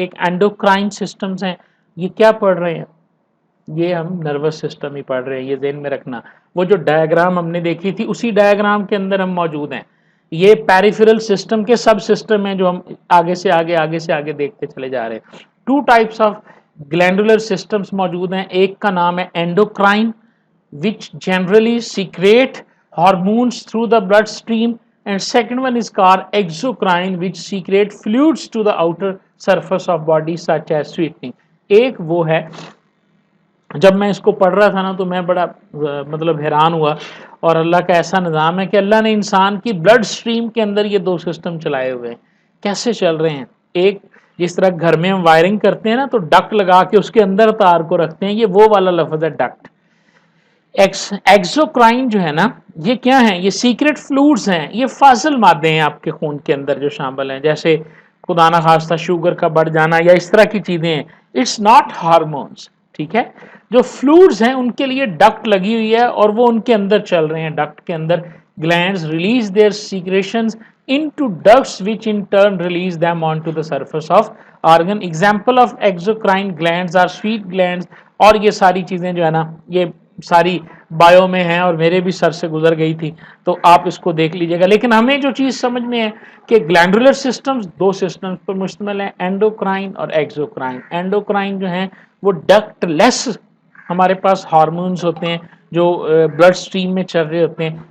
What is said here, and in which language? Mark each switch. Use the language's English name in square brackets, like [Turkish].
[Urdu] ایک endocrine systems ہیں. یہ کیا پڑھ رہے ہیں؟ یہ ہم نروس سسٹم ہی پڑھ رہے ہیں، یہ ذہن میں رکھنا. وہ جو ڈائیگرام ہم نے دیکھی تھی اسی ڈائیگرام کے اندر ہم موجود ہیں. یہ پیریفرل سسٹم کے سب سسٹم ہیں جو ہم آگے سے آگے دیکھتے چلے جا رہے ہیں. [English] two types of glandular systems [Urdu] موجود ہیں. ایک کا نام ہے [English] Endocrine which generally secrete hormones through the bloodstream, and second one is called exocrine which secrete fluids to the outer surface of body such as sweetening. [Urdu] ایک وہ ہے، جب میں اس کو پڑھ رہا تھا نا تو میں بڑا مطلب حیران ہوا. اور اللہ کا ایسا نظام ہے کہ اللہ نے انسان کی بلڈ سٹریم کے اندر یہ دو سسٹم چلائے ہوئے ہیں. کیسے چل رہے ہیں؟ ایک جس طرح گھر میں ہم وائرنگ کرتے ہیں نا تو ڈکٹ لگا کے اس کے اندر تار کو رکھتے ہیں، یہ وہ والا لفظ ہے ڈکٹ. ایکسوکرائن جو ہے نا یہ کیا ہیں؟ یہ سیکرٹ فلوئڈز ہیں، یہ فاضل مادے ہیں آپ کے خون کے اندر جو شامل ہیں، جیسے خدا نہ خواستہ شوگر کا بڑھ جانا یا اس طرح کی چیزیں ہیں. [English] It's not hormones. [Urdu] ٹھیک ہے، جو فلوئڈز ہیں ان کے لیے ڈکٹ لگی ہوئی ہے اور وہ ان کے اندر چل رہے ہیں. ڈکٹ کے اندر [English] Glands release their secretions into ducts which in turn release them onto the surface of organ. Example of exocrine glands are sweet glands. [Urdu] اور یہ ساری چیزیں جو ہے نا یہ ساری بایو میں ہیں اور میرے بھی سر سے گزر گئی تھی تو آپ اس کو دیکھ لیجئے گا. لیکن ہمیں جو چیز سمجھ میں ہے کہ گلینڈولر سسٹمز دو سسٹمز پر مشتمل ہیں، اینڈوکرائن اور ایکزوکرائن. اینڈوکرائن جو ہیں وہ ڈکٹ لیس ہمارے پاس ہارمونز ہوتے ہیں جو بلڈ سٹریم میں چل رہے ہوتے ہیں.